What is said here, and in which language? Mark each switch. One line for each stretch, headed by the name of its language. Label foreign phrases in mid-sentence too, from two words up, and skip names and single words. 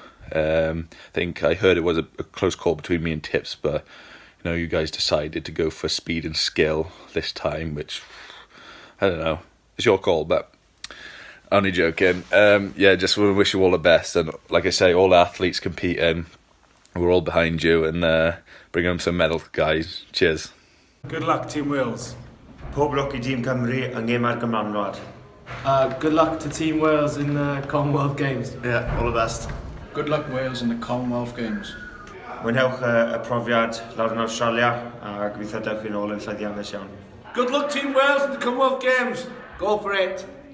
English: I think I heard it was a close call between me and Tips, but you know, you guys decided to go for speed and skill this time, which, I don't know, it's your call, but only joking. Yeah, just want to wish you all the best. And like I say, all the athletes competing, we're all behind you and bring them some medals, guys. Cheers. Good luck, Team Wales.
Welsh: Pob lwc I Dîm Cymru yn gêm ar Gymranwad.
English: Good luck to Team Wales in the Commonwealth Games. Yeah, all the best. Good luck, Wales, in the Commonwealth Games.
Welsh: Mwynhewch y profiad lawr yn Australia a gobeithio dewch chi'n ôl yn llwyddiannus iawn.
English: Good luck, Team Wales, in the Commonwealth Games. Go for it.